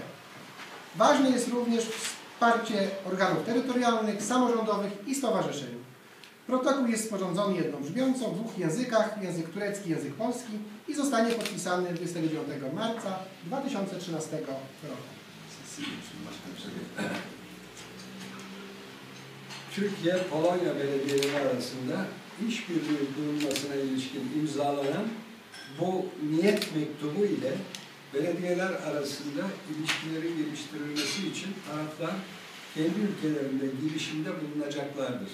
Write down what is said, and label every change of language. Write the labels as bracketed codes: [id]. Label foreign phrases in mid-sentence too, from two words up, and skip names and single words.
[pl] Ważne jest również wsparcie organów terytorialnych, samorządowych i stowarzyszeń. Protokół jest sporządzony jednobrzmiąco w dwóch językach, język turecki, język polski i zostanie podpisany 29 marca 2013 roku. [tr] Türkiye-Polonya belediyeleri arasında işbirliği kurulmasına ilişkin imzalanan bu niyet mektubu ile belediyeler arasında ilişkilerin geliştirilmesi için taraflar kendi ülkelerinde girişimde bulunacaklardır.